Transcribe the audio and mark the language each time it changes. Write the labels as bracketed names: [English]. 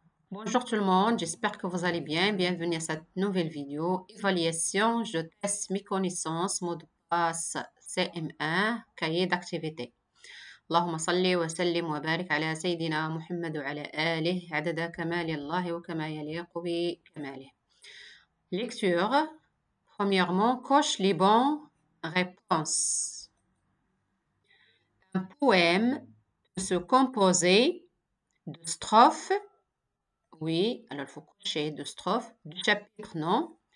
[French] Bonjour tout le monde, j'espère que vous allez bien. Bienvenue à cette nouvelle vidéo. Évaluation, je teste mes connaissances, mot de passe CM1, cahier d'activité. [Arabic] اللهم صل وسلم وبارك على سيدنا محمد وعلى آله عدد كمال الله وكما يليق بكماله. [French] Lecture. Premièrement, coche les bonnes réponses. Un poème peut se composer de strophes. Oui, alors il faut cocher de strophes, du chapitre, non.